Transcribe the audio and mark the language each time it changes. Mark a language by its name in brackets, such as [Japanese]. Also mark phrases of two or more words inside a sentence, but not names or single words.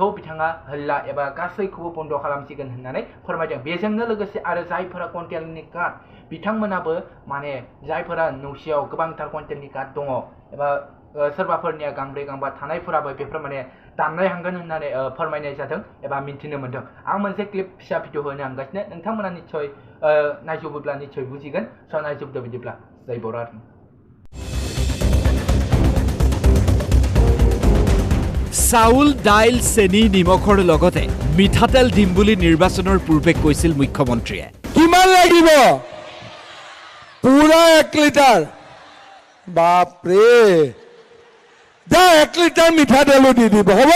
[Bodo] बिथाङा हल्ला एबा गासैखौबो बन्द खालामसिगोन होननानै फोरमायदों बेजोंनो लोगोसे आरो जायफोरा कुइन्टेलनि कार्ड बिथांमोनाबो माने जायफोरा नौसियाव गोबांथार कुइन्टेलनि कार्ड दङ एबा सोरबाफोरनिया गांब्रै गांबा थानायफोराबो बेफोर माने दाननाय हांगोन होननानै फोरमायनाय जादों एबा मिन्थिनो मोन्दों आं मोनसे क्लिप फिसा भिडिअ होनो हांगासिनो नोंथांमोना निश्चय नायजोबोब्ला निश्चय बुजिगोन स' नायजोबदो बिदिब्ला जय बर' [Assamese] চাউল দাইল চেনি নিমখৰ লগতে মিঠাতেল দিম বুলি নিৰ্বাচনৰ পূৰ্বে কৈছিল মুখ্যমন্ত্ৰীয়ে কিমান লাগিব পুৰা 1 লিটাৰ বাপৰে যা 1 লিটাৰ মিঠা তেল দি দিব হবো